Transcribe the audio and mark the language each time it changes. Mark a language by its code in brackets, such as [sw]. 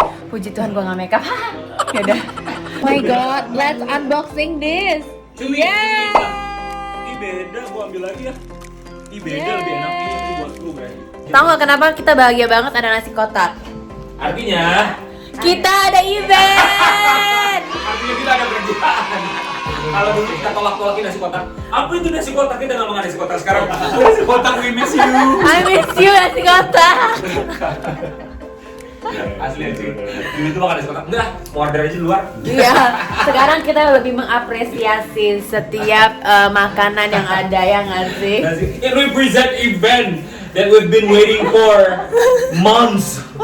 [id] Puji Tuhan gue nggak make up. Yaudah. [en] Oh my god, let's unboxing this. [id] Cuy, ini beda, gua ambil lagi ya. Ini beda, lebih enak ini buat lu, Bray. Tahu nggak kenapa kita bahagia banget ada nasi kotak? Artinya Kita ada event. artinya kita ada kerjaan. Kalau dulu kita tolak-tolakin nasi kotak, apa itu nasi kotak? Kita nggak makan nasi kotak sekarang. [en] Nasi kotak, we miss you. I miss you nasi kotak. [id] Asli aja. Dulu tuh makan nasi kotak. Enggak, order aja di luar. Iya, sekarang kita lebih mengapresiasi setiap makanan yang ada ya nggak sih? [en] It represent event that we've been waiting for months.